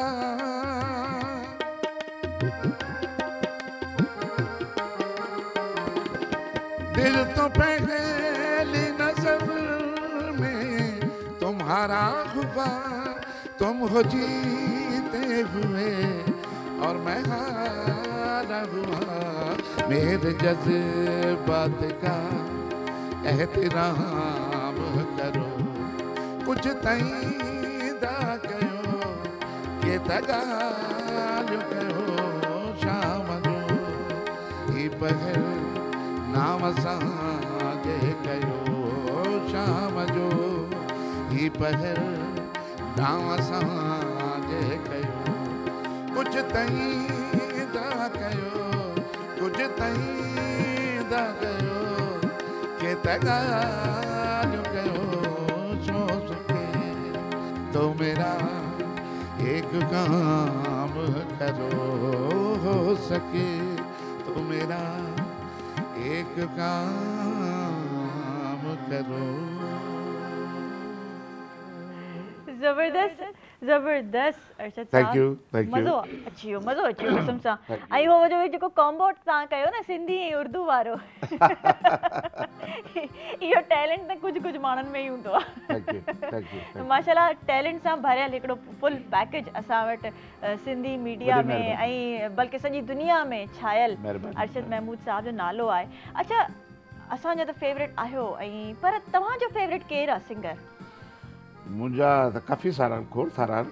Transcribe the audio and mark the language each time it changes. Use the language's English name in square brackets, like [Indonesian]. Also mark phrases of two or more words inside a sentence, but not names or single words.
[Hindi] दिल तो पहली नजर में तुम्हारा हुआ, तुम हो जीते हुए और मैं हारा हुआ, मेरे जज्बात का एहतराम करो, [Sindhi] कुछ तईदा कयो के तगाल कयो, शाम जो ही पहर नाम सागे कयो, शाम जो ही पहर नाम सागे कयो, कुछ तईदा कयो, कुछ तईदा कयो के तगाल कयो, [Hindi] सो सके तो मेरा एक काम करो, हो सके तो तो मेरा एक काम करो। [Sindhi] ज़बरदस्त ज़बरदस्त अरशद [English] Thank [Sindhi] साहब। [English] you, thank you. [Sindhi] मज़ो अची वियो मज़ो अची वियो कसम सां। [English] Thank you. [Sindhi] ऐं हो जो जेको कॉम्बो तव्हां कयो न सिंधी ऐं उर्दू वारो इहो टैलेंट त कुझु कुझु माण्हुनि में ई हूंदो आहे। [English] Thank you, thank you, thank you. [Sindhi] माशाल्लाह टैलेंट सां भरियल हिकिड़ो [English] full package [Sindhi] असां वटि सिंधी मीडिया वॾी में महिरबानी। ऐं बल्कि सॼी दुनिया में छायल महिरबानी, अरशद महमूद साहब जो नालो आहे। अच्छा असांजो त फेवरेट आहियो ऐं पर तव्हांजो फेवरेट केरु आहे सिंगर? मुंहिंजा त काफ़ी सारा खोड़ सारा आहिनि।